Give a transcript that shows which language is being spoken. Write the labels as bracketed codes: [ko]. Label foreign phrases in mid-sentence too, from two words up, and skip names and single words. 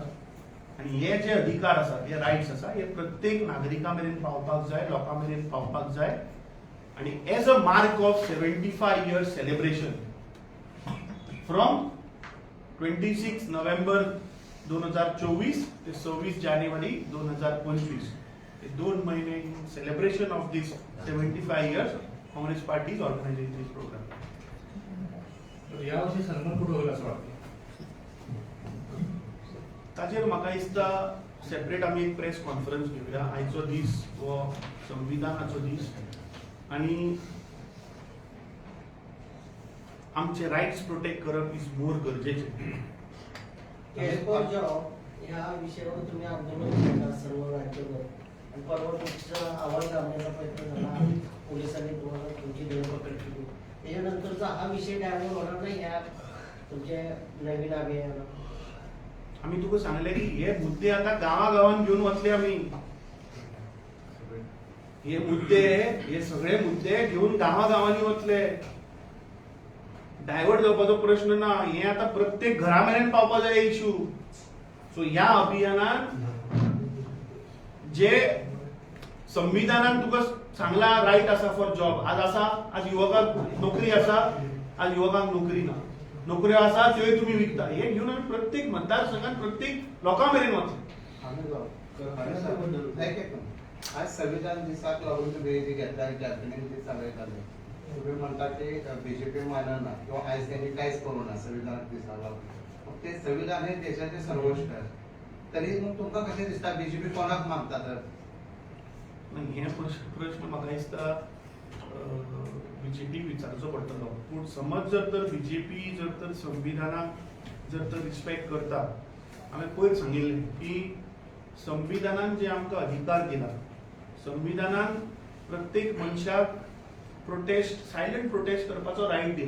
[kok] आणि हे जे अधिकार आसात, हे रायट्स आसा, हे प्रत्येक नागरिका मेरेन पावपाक जाय, लोकां मेरेन पावपाक जाय. [en] आणि as a mark of 75 years celebration from 26 नोव्हेंबर 2024 ते 26 जानेवारी 2025, हे 2 महिने in celebration of this 75 years, Congress party is organizing this program. [mr] यावर्षी सन्मान कुठे होईल असं वाटतं? [kok] ताचेर म्हाका दिसता सेपरेट आमी एक प्रेस कॉन्फरन्स घेवया. आयचो दीस हो संविधानाचो दीस आणि आमचे रायट्स प्रोटेक्ट करप [en] is more [kok] गरजेचे. [mr] या विषयावर तुम्ही आंदोलन केलं सर्व राज्यभर आणि परवा तुमचा आवाज दाबण्याचा प्रयत्न झाला, पोलिसांनी तुम्हाला तुमची धरपकड केली. त्याच्यानंतरचा हा विषय डायव्हर्ट होणार नाही या तुमच्या नवीन अभियानाला? [kok] आम्ही तुका सांगले की हे मुद्दे आता गावागावान घेऊन वचले आम्ही. हे मुद्दे, हे सगळे मुद्दे घेऊन गावागावांनी वचले. डायव्हर्ट जावपाचो प्रश्न ना. हे आता प्रत्येक घरामेरेन पावपा जाय इश्यू. सो ह्या अभियानात जे संविधानान तुका चांगला राईट असा [en] for job [kok] आज युवकांक नोकरी असा, आज युवकांक नोकरी ना, नोकरी असा त्यो तुम्ही विकता, हे घेऊन आम्ही प्रत्येक मतदारसंघात प्रत्येक लोकांमेरेन वचता. आज संविधान दिसाक लागून तुम्ही जे घेतला कॅबिनेट ते चालयताले, तुम्ही म्हणता ते बीजेपी मानना किंवा आज त्यांनी काहीच करू ना संविधान दिसाक लागून. मग ते संविधान हे देशाचे सर्वोच्च आहे, तरी मग तुमका कसे दिसता बीजेपी कोणाक मागता तर? हे प्रश्न म्हाका दिसता बीजेपी विचारचो पडटलो. पूण समज जर तर बीजेपी जर तर संविधानाक जर तर रिस्पेक्ट करता, हांवें पयर सांगिल्लें की संविधानान जे आमकां अधिकार दिला, संविधानान प्रत्येक मनशाक [en] silent protest [kok] करपाचो रायट दिला.